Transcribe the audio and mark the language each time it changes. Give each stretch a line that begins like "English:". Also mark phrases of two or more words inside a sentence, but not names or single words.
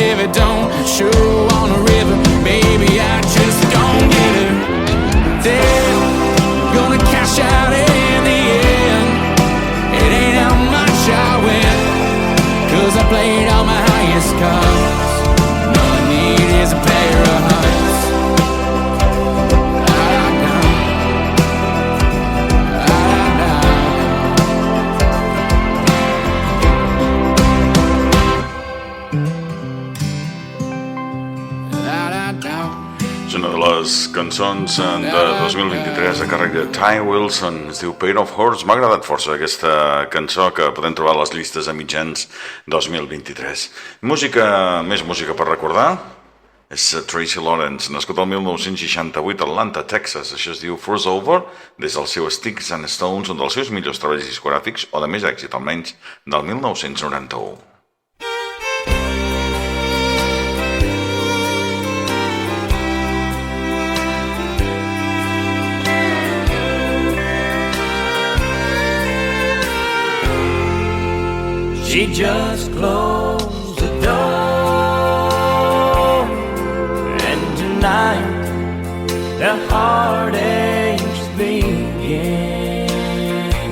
English: If it don't show on the river, maybe I just don't get her. Then gonna cash out in the end. It ain't how much I win, 'cause I played all my highest cards. All I need is a pair of hearts.
Catalan: És una de les cançons de 2023 a càrrec de Ty Wilson, es diu Pair of Horse. M'ha agradat força aquesta cançó que podem trobar a les llistes a mitjans 2023. Més música per recordar és Tracy Lawrence, nascut el 1968 a Atlanta, Texas. Això es diu First Over, des del seu Sticks and Stones, un dels seus millors treballs discogràfics, o de més èxit almenys, del 1991.
English: She just closed the door, and tonight the heartaches begin.